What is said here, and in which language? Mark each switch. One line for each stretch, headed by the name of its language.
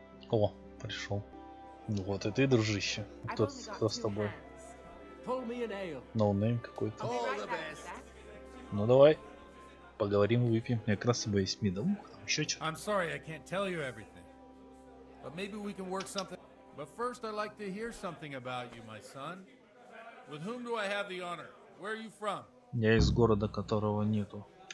Russian: О, пришел. Вот и ты, дружище. Кто с тобой? Ноунейм какой-то. Ну давай, поговорим, выпьем. Я как раз с собой есть медовух, там еще что-то.
English: I'm sorry I can't tell you everything. But maybe we can work something. But first I'd like to hear something about you, my son. With whom do I have the honor? Where are you from?
Russian: Я из города, которого нету.